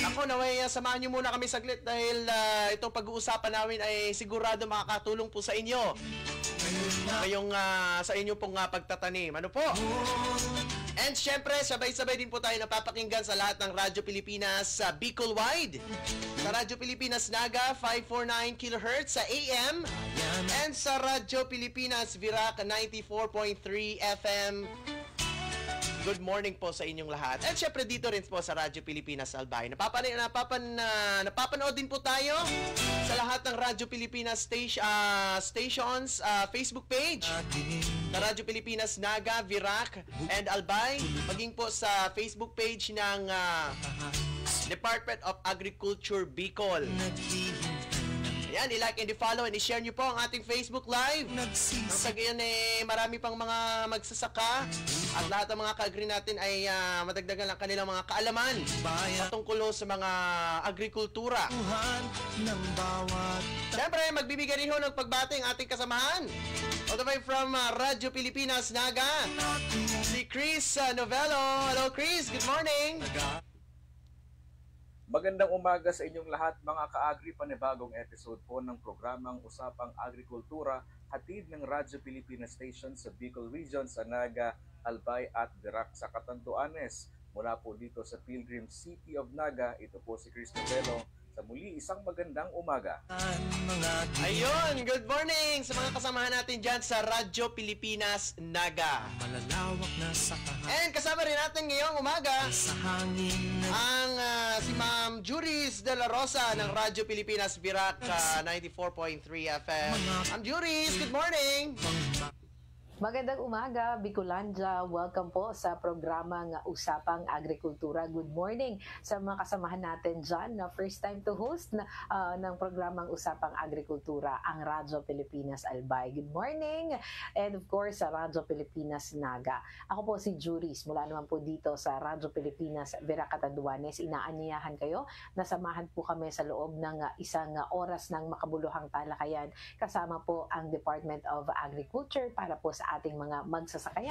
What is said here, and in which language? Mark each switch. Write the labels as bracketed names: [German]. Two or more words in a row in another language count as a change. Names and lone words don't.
[Filipino] Ako, naway samahan nyo muna kami saglit dahil itong pag-uusapan namin ay sigurado makakatulong po sa inyo. Sa inyo pong pagtatanim. Ano po? And syempre, sabay-sabay din po tayo napapakinggan sa lahat ng Radyo Pilipinas sa Bicol Wide. Sa Radyo Pilipinas Naga, 549 kHz sa AM. And sa Radyo Pilipinas Virac, 94.3 FM. [English] Good morning [Filipino] po sa inyong lahat. At syempre dito rin po sa Radyo Pilipinas Albay. Napapanood din po tayo sa lahat ng Radyo Pilipinas stations, Facebook page. Sa Radyo Pilipinas Naga, Virac, and Albay. Maging po sa Facebook page ng Department of Agriculture Bicol. Ayan, [English] i-like and i-follow and i-share [Filipino] nyo po ang ating Facebook Live. Sa gayon marami pang mga magsasaka at lahat ng mga ka-agri natin ay madagdagan lang kanilang mga kaalaman patungkol sa mga agrikultura. Siyempre, magbibigay rin ho ng pagbati ang ating kasamahan. [English] All the way from [Filipino] Radyo Pilipinas Naga, si Chris Novello. [English] Hello Chris, good morning. [Filipino] Magandang umaga sa inyong lahat mga ka-agri, panibagong episode po ng programang Usapang Agrikultura, hatid ng Radyo Pilipinas Station sa Bicol Region, sa Naga, Albay at Virac sa Catanduanes. Mula po dito sa Pilgrim City of Naga, ito po si Chris Novello. Sa muli, isang magandang umaga. Ayun, [English] good morning [Filipino] sa mga kasamahan natin dyan sa Radyo Pilipinas Naga. Malalawak na sa And kasama rin natin ngayong umaga ang si Ma'am Juris de la Rosa ng Radyo Pilipinas Virac 94.3 FM. [English] Ma'am Juris, good morning! [Filipino] Magandang umaga, Bicolandia. Welcome po sa programang Usapang Agrikultura. [English] Good morning [Filipino] sa mga kasamahan natin dyan na [English] first time to host [Filipino] ng programang Usapang Agrikultura, ang Radyo Pilipinas Albay. [English] Good morning! And of course, [Filipino] sa Radyo Pilipinas Naga. Ako po si Juris, mula naman po dito sa Radyo Pilipinas Virac Catanduanes. Inaanyayahan kayo na samahan po kami sa loob ng isang oras ng makabuluhang talakayan. Kasama po ang Department of Agriculture para po sa ating mga magsasakayan.